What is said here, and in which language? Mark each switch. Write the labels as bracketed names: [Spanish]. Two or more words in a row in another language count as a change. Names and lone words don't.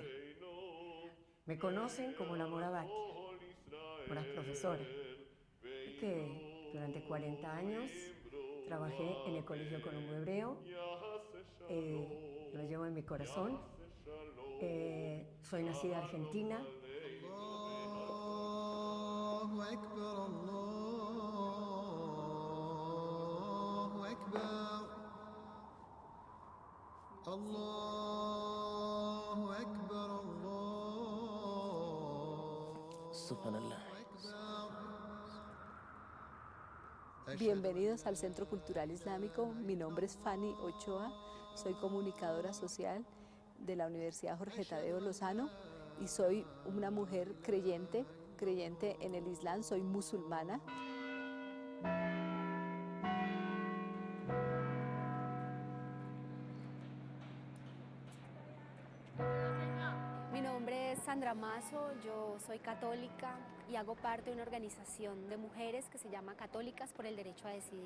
[Spanish] Me conocen como la Mora Batia, Mora profesora, porque durante 40 años trabajé en el Colegio Colombo Hebreo, lo llevo en mi corazón, soy nacida argentina. [Arabic] الله أكبر، الله أكبر، الله أكبر، الله Subhanallah. Akbar. [Spanish] Bienvenidos al Centro Cultural Islámico. Mi nombre es Fanny Ochoa, soy comunicadora social de la Universidad Jorge Tadeo Lozano y soy una mujer creyente en el Islam, soy musulmana. Mi nombre es Sandra Mazo, yo soy católica y hago parte de una organización de mujeres que se llama Católicas por el Derecho a Decidir.